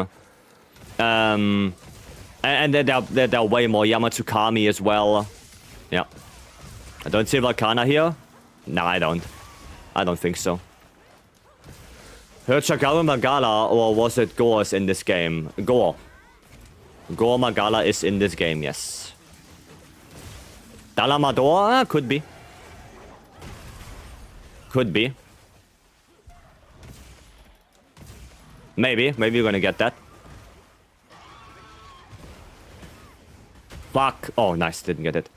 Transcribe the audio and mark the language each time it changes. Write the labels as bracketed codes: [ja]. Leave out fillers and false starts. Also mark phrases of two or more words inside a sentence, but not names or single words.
[en] And there are way more. Yamatsukami as well. Yeah. I don't see Valkana here. No, I don't. I don't think so. Heard Shagaru Magala, or was it Gore's in this game? Gore. Gore Magala is in this game, yes. Dalamador? Could be. Could be. Maybe we're gonna get that. Fuck. Oh, nice. Didn't get it.